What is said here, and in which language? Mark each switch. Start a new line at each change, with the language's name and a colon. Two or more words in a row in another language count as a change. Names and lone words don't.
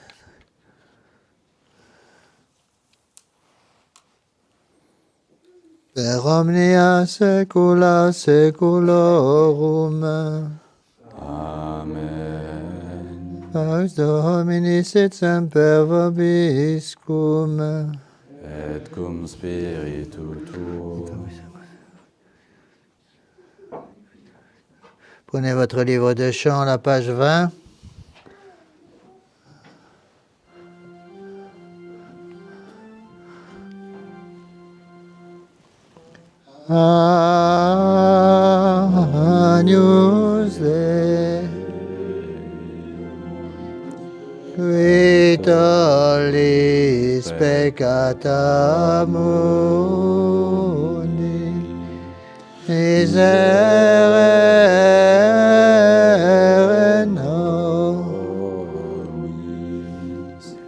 Latin: Per omnia saecula saeculorum. Amen. Pax Domini sit semper vobiscum. Et cum spiritu tuo.
French: Prenez votre livre de chant, la page 20.
Latin: Agnus Dei, qui tollis peccata mundi, miserere nobis.